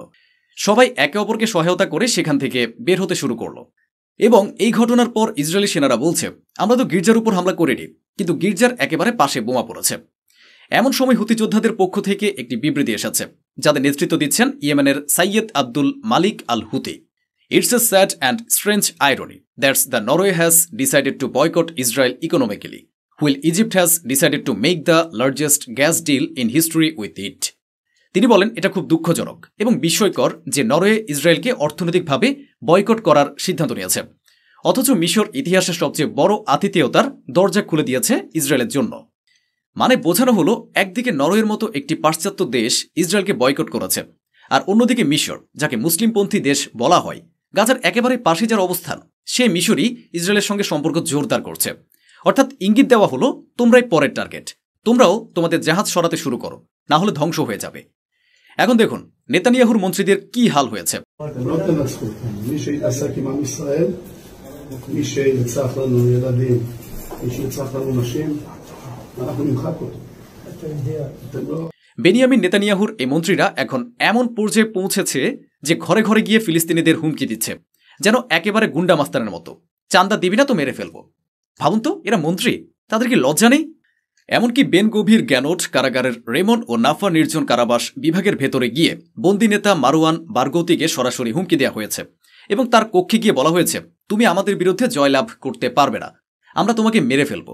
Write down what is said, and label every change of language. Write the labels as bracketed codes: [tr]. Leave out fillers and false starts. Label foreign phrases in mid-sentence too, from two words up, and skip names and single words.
[bn] সবাই একে অপরকে সহায়তা করে সেখান থেকে বের হতে শুরু করলো। এবং এই ঘটনার পর ইসরায়েলি সেনারা বলছে আমরা তো গির্জার উপর হামলা করিনি, কিন্তু গির্জার একেবারে পাশে বোমা পড়েছে। এমন সময় হুতি যোদ্ধাদের পক্ষ থেকে একটি বিবৃতি এসেছে, যাদের নেতৃত্ব দিচ্ছেন ইয়েমেনের সাইয়েদ আব্দুল মালিক আল হুতি। [en] It's a sad and strange irony that the Norway has decided to boycott Israel economically, while Egypt has decided to make the largest gas deal in history with it. [bn] তিনি বলেন এটা খুব দুঃখজনক এবং বিস্ময়কর যে নরওয়ে ইসরায়েলকে অর্থনৈতিকভাবে বয়কট করার সিদ্ধান্ত নিয়েছে, অথচ মিশর ইতিহাসের সবচেয়ে বড় আতিথেয়তার দরজা খুলে দিয়েছে ইসরায়েলের জন্য। মানে বোঝানো হলো একদিকে নরওয়ের মতো একটি পাশ্চাত্য দেশ ইসরায়েলকে বয়কট করেছে, আর অন্যদিকে মিশর, যাকে মুসলিমপন্থী দেশ বলা হয়, গাজার একেবারে পাশে যার অবস্থান, সে মিশরই ইসরায়েলের সঙ্গে সম্পর্ক জোরদার করছে। অর্থাৎ ইঙ্গিত দেওয়া হলো তোমরাই পরের টার্গেট, তোমরাও তোমাদের জাহাজ সরাতে শুরু করো, না হলে ধ্বংস হয়ে যাবে। এখন দেখুন নেতানিয়াহুর মন্ত্রীদের কি হাল হয়েছে। [he] אתם לא תנצחו. מי שהתעסק עם עם ישראל, מי שירצח לנו ילדים, מי שירצח לנו נשים, אנחנו נמחק אותו. אתם לא... [bn] বেনিয়ামিন নেতানিয়াহুর এই মন্ত্রীরা এখন এমন পর্যায়ে পৌঁছেছে যে ঘরে ঘরে গিয়ে ফিলিস্তিনিদের হুমকি দিচ্ছে, যেন একেবারে গুন্ডা মাস্তানের মতো। চান্দা দিবি না তো মেরে ফেলবো। ভাবুন তো, এরা মন্ত্রী, তাদের কি লজ্জা নেই? এমনকি বেন গভীর গ্যানোট কারাগারের রেমন ও নাফা নির্জন কারাবাস বিভাগের ভেতরে গিয়ে বন্দি নেতা মারওয়ান বারগৌতিকে সরাসরি হুমকি দেওয়া হয়েছে এবং তার কক্ষে গিয়ে বলা হয়েছে, তুমি আমাদের বিরুদ্ধে জয়লাভ করতে পারবে না, আমরা তোমাকে মেরে ফেলব।